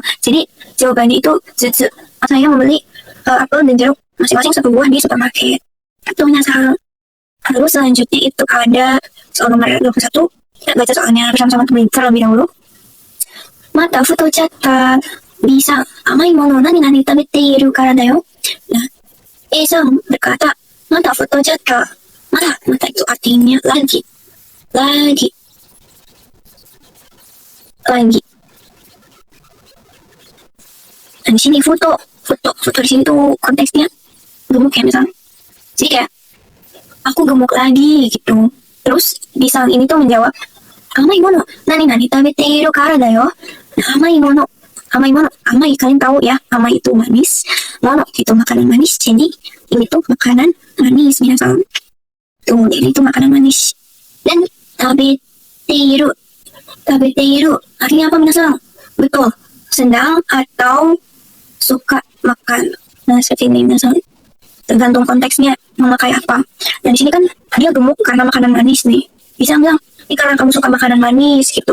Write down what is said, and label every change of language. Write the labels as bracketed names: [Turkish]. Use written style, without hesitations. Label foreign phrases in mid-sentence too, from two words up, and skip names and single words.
[Indonesian] Jadi jawabannya itu sutsu. Saya membeli apel dan jeruk masing-masing satu buah di supermarket. Itu minasang. Lalu selanjutnya itu ada soal nomor 21. Kita baca soalnya bersama-sama terlebih dahulu. [Japanese] また太っちゃった bisa 甘いもの何食べているからだよ. [Indonesian] Nah, A-san berkata, [Japanese] また太っちゃった. [Indonesian] Mata itu artinya lagi. Nah, di sini foto di sini tuh konteksnya gemuk ya misal. Jadi kayak aku gemuk lagi gitu. Terus Bisang ini tuh menjawab, [Japanese] 甘いもの何食べているからだよ. [Indonesian] Nah, [Japanese] 甘いもの, [Indonesian] amai kalian tahu ya, amai itu manis, mono itu makanan manis. Jadi ini tuh makanan manis minasang. Tuh, jadi itu makanan manis. Dan [Japanese] 食べている [Indonesian] artinya apa minasang? Betul, sedang atau suka makan. Nah, seperti ini minasang. Tergantung konteksnya memakai apa. Dan di sini kan dia gemuk karena makanan manis nih. Bisa bilang, ini karena kamu suka makanan manis gitu.